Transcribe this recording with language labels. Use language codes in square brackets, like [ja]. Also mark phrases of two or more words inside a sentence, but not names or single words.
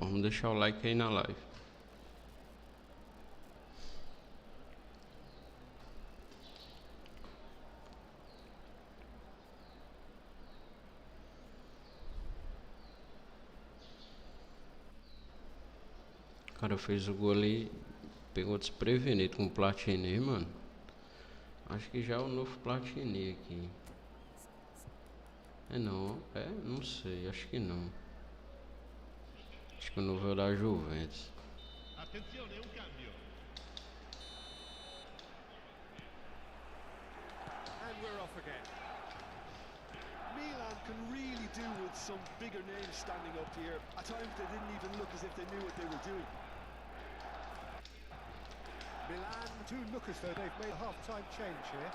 [pt] Vamos deixar o like aí na live. O cara fez o gol ali, pegou desprevenido com o Platini, mano. Acho que já é o novo Platini aqui. É não, não sei, acho que não. Acho que o novo é o da Juventus. [it] Attenzione, un cambio. [en] And we're off again. Milan can really do with some bigger names standing up here. At times they didn't even look as if they knew what they were doing. Milan do look as though they've made a half-time change here.